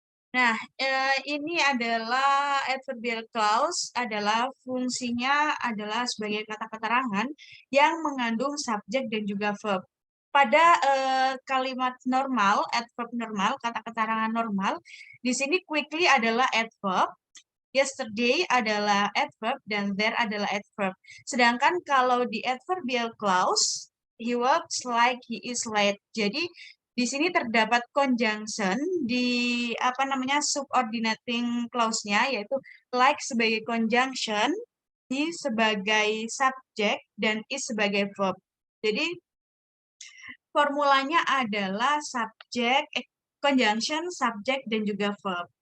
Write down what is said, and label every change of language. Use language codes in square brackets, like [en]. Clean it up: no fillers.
[id] Nah, ini adalah adverbial clause, adalah fungsinya adalah sebagai kata keterangan yang mengandung subjek dan juga verb. Pada kalimat normal, adverb normal, kata keterangan normal, di sini quickly adalah adverb, yesterday adalah adverb, dan there adalah adverb. Sedangkan kalau di adverbial clause, [en] he works like he is late. [id] Jadi, di sini terdapat conjunction di subordinating clause-nya, yaitu like sebagai conjunction, he sebagai subject, dan is sebagai verb. Jadi formulanya adalah conjunction, subject, dan juga verb.